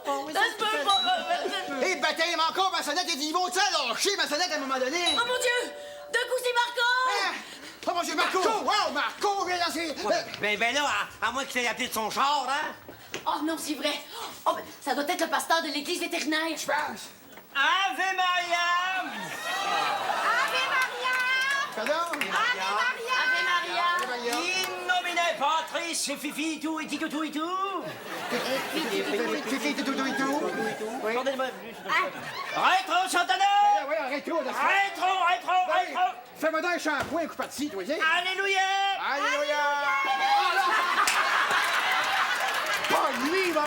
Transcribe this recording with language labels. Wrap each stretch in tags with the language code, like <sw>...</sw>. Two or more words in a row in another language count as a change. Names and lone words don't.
<fr>Hé, baptême, encore ma sonnette, ils vont ça lâcher ma sonnette à un moment donné? Oh mon Dieu, d'un coup c'est Marco. Oh mon Dieu, Marco! Wow, Marco, viens lancer! Ben là, à moins qu'il ait appelé de son char, hein? Oh non, c'est vrai. Oh, ben, ça doit être le pasteur de l'église vétérinaire. Je pense.</fr> <la>Ave Maria!</la> <fr>Pardon?</fr> <la>Ave Maria. In nomine Patrice,</la> <fr>c'est Fifi et tout, et tout et tout. Fifi, tout. Oui. Attendez-moi. Rétro, Santana! Oui, arrête-toi. Rétro! Fais-moi donc un shampoing, coup parti, toi, sais. Alléluia! Alléluia! Pas lui, maman!</fr>